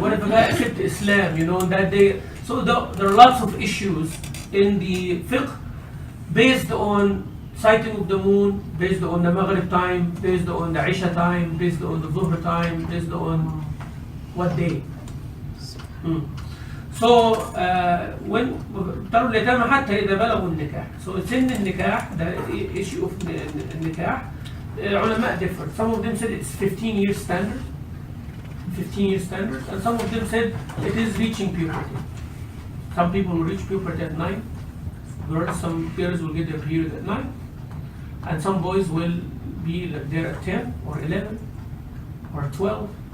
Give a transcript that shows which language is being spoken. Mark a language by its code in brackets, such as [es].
[en] What if a guy accepted Islam, on that day? So there are lots of issues in the fiqh based on sighting of the moon, based on the Maghrib time, based on the Isha time, based on the Dhuhr time, based on what day. So when [ar] ابتلوا اليتامى حتى إذا بلغوا النكاح. [en] So [ar] سن النكاح, [en] the issue of النكاح, علماء differ. Some of them said it's 15 years standard, 15 years standard, and some of them said it is reaching puberty. Some people will reach puberty at 9. Girls, some girls will get their period at 9, and some boys will be there at 10 or 11 or 12.